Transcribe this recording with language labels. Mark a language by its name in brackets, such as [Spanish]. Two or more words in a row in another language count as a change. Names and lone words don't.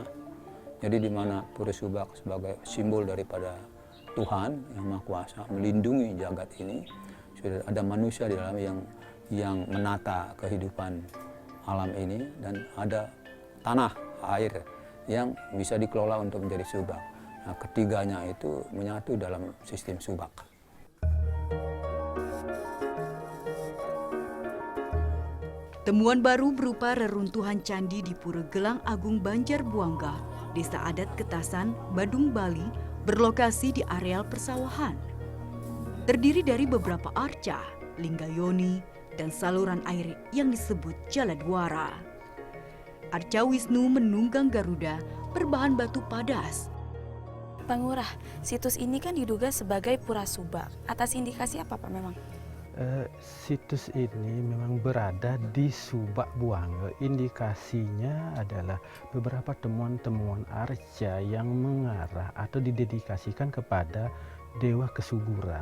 [Indonesian] Jadi di mana Pura Subak sebagai simbol daripada Tuhan yang Maha Kuasa melindungi jagat ini, sudah ada manusia di dalam yang menata kehidupan alam ini, dan ada tanah air yang bisa dikelola untuk menjadi subak. Nah, ketiganya itu menyatu dalam sistem subak. Temuan baru berupa reruntuhan candi di Pura Gelang Agung Banjarbuangga, Desa Adat Ketasan, Badung, Bali, berlokasi di areal persawahan. Terdiri dari beberapa arca, linggayoni, dan saluran air yang disebut Jaladwara. Arca Wisnu menunggang Garuda berbahan batu padas. Pak Ngurah, situs ini kan diduga sebagai Pura Subak. Atas indikasi apa Pak memang? Situs ini memang berada di Subak Buangga. Indikasinya adalah beberapa temuan-temuan arca yang mengarah atau didedikasikan kepada dewa kesuburan.